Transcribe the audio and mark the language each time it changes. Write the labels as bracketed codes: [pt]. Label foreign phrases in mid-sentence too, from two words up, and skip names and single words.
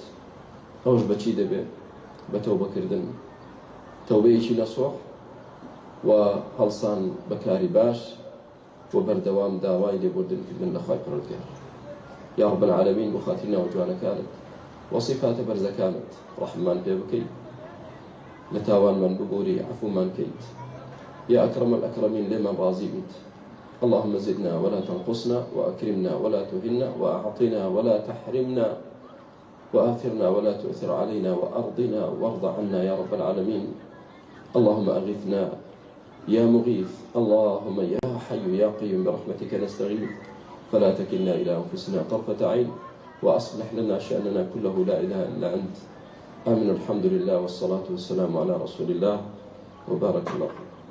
[ckb] ئەوش بەچی دەبێت بە تەوبەکردن تەوبەیەکی نەسوح و هەڵسان بەکاری باش و بەردەوام داوای لێبوردنکردن لە خوای پەروەردگار یا [ar] رب العالمین [ckb] بۆ خاتری ناو جوانەکانت وصفاتە بەرزەکانت ڕەحممان پێ بکەیت لە تاوانمان ببووری عەفومان کەیت [ar] يا أكرم الأكرمين لمن راضي بيت اللهم زدنا ولا تنقصنا وأكرمنا ولا تهنا وأعطنا ولا تحرمنا وآثرنا ولا تؤثر علينا وأرضنا وارض عنا يا رب العالمين اللهم أغثنا يا مغيث اللهم يا حي يا قيوم برحمتك نستغيث فلا تكلنا إلى أنفسنا طرفة عين وأصلح لنا شأننا كله لا إله إلا أنت آمين الحمد لله والصلاة والسلام على رسول الله وبارك الله.